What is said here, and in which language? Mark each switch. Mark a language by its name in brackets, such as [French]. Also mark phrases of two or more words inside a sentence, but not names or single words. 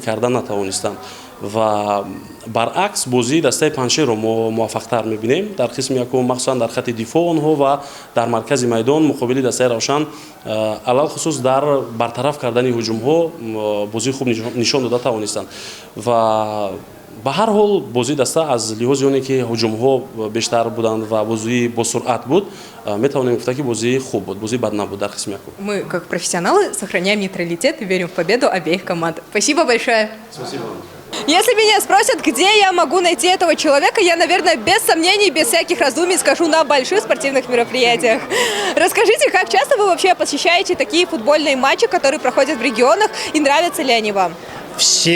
[Tajik] карда натавонистанд ва баръакс бозии дастаи Паньшерро мо муваффақтар мебинем дар қисми якум, махсусан дар хатти дифоъ онҳо ва дар маркази майдон муқобили дастаи Равшан алал хусус дар бартараф кардани ҳуҷумҳо бозии хуб нишон дода тавонистанд ва ба ҳар ҳол бозии даста аз лиҳози оне ки ҳуҷумҳо бештар буданд ва бозии босуръат буд метавонем гуфта ки бозии хуб буд, бозии бад набуд дар қисми якум. [Russian] Мы, как профессионалы, сохраняем нейтралитет и верим в победу обеих команд. Спасибо большое. Спасибо. Если меня спросят, где я могу найти этого человека, я, наверное, без сомнений, без всяких раздумий скажу на больших спортивных мероприятиях. Расскажите, как часто вы вообще посещаете такие футбольные матчи, которые проходят в регионах, и нравятся ли они вам?